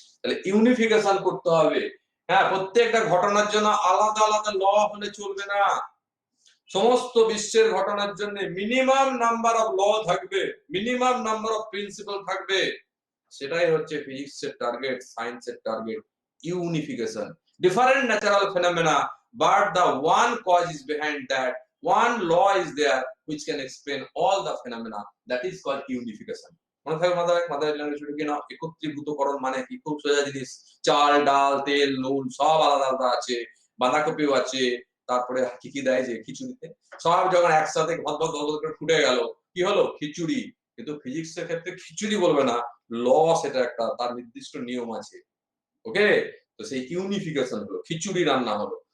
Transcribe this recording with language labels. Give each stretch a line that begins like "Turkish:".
Bangla: তাহলে ইউনিফিকেশন করতে হবে। হ্যাঁ, প্রত্যেকটা ঘটনার জন্য আলাদা আলাদা ল হলে চলবে না। সমস্ত বিশ্বের ঘটনার জন্য মিনিমাম নাম্বার অফ ল থাকবে, মিনিমাম নাম্বার অফ প্রিন্সিপাল থাকবে। সেটাই হচ্ছে ফিজিক্সের টার্গেট, সায়েন্সের target, unification.
English: Different natural phenomena, but the one cause is behind that, one law is there which can explain all the phenomena, that is called unification.
Bangla: মনে থাকবে মাথায় language কি না? একত্রীভূতকরণ মানে কি? খুব সোজা জিনিস। চাল ডাল তেল নুন সব আলাদা আলাদা আছে, বাঁধাকপিও আছে, তারপরে কি কি দেয় যে খিচুড়িতে, সব যখন একসাথে ঘদ ঘদ ঘদ করে ফুটে গেল, কি হলো? খিচুড়ি। কিন্তু ফিজিক্সের ক্ষেত্রে খিচুড়ি বলবে না, ল, সেটা একটা তার নির্দিষ্ট নিয়ম আছে। ওকে, তো সেই ইউনিফিকেশন হলো, খিচুড়ি রান্না হলো।